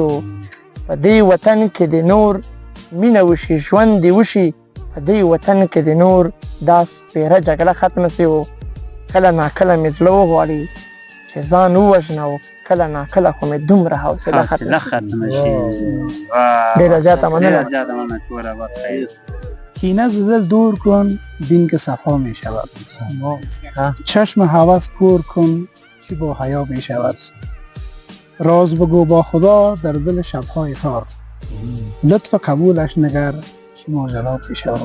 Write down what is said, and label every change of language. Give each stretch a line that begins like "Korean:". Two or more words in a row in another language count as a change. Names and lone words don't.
Pashto: په دې وطن کې د نور مینه وشي ژوند دې وشي، په دې وطن کې د نور دا سپېره جګړه ختمه سي. کله ناکله مې زړه وغواړي چې ځان ووژنه، او کله ناکله خو مې دومره حوصله ختمه شي. ډېره زیاته مننه.
Persian: کینه ز دل دور کن بین که صفا می شود، چشم هوس کور کن چی با حیا می شود، راز بگو با خدا در دل شبهای تار، لطف قبولش نگر چی ماجرا پیش شود.